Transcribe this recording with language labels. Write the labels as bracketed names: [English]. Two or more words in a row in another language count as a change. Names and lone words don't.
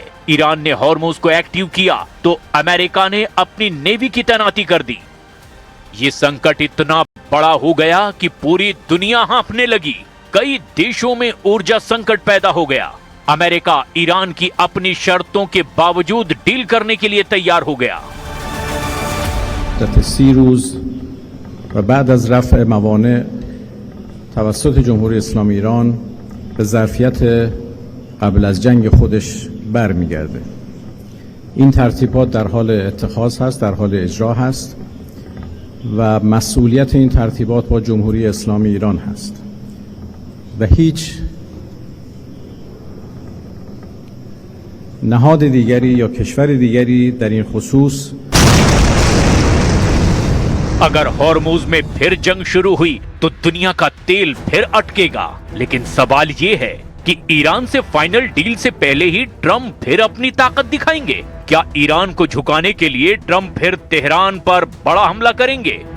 [Hindi] ईरान ने हॉर्मुज को एक्टिव किया तो अमेरिका ने अपनी नेवी की तैनाती कर दी। ये संकट इतना बड़ा हो गया कि पूरी दुनिया हाँफने लगी। कई देशों में ऊर्जा संकट पैदा हो गया। अमेरिका ईरान की अपनी शर्तों के बावजूद डील करने के लिए तैयार हो गया। [Persian] مدت 30 روز و بعد از رفع موانع توسط جمهوری اسلامی ایران به ظرفیت قبل از جنگ خودش برمیگرده. این ترتیبات در حال اتخاذ هست، در حال اجرا هست و مسئولیت این ترتیبات با جمهوری اسلامی ایران هست و هیچ نهاد دیگری یا کشور دیگری در این خصوص [Hindi] अगर हॉर्मुज में फिर जंग शुरू हुई तो दुनिया का तेल फिर अटकेगा। लेकिन सवाल ये है कि ईरान से [English] final deal [Hindi] से पहले ही ट्रम्प फिर अपनी ताकत दिखाएंगे। क्या ईरान को झुकाने के लिए ट्रम्प फिर तेहरान पर बड़ा हमला करेंगे?